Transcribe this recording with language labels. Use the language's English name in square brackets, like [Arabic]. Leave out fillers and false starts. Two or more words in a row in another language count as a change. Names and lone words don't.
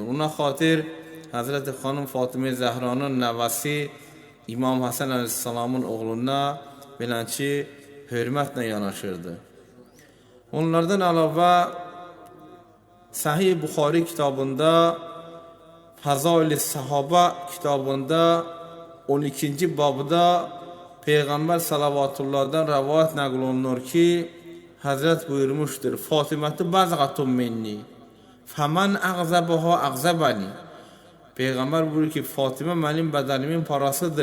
[Azerbaijani] Ona xatir Həzrəti xanım Fatimə-i Zəhranın nəvəsi İmam Həsən əleyhissalamın oğluna beləncə hörmətlə yanaşırdı. Onlardan əlavə Səhih Buxari kitabında Fazail Sahoba kitabında 12. [Turkish] babda Peygamber salavatullah'dan rivayet nakl olunur ki Hazret buyurmuştur: [Arabic] فاطمة بضعة مني فمن أغضبها أغضبني. [Turkish] Peygamber buyuruyor ki Fatıma benim bedenimin parasıdır.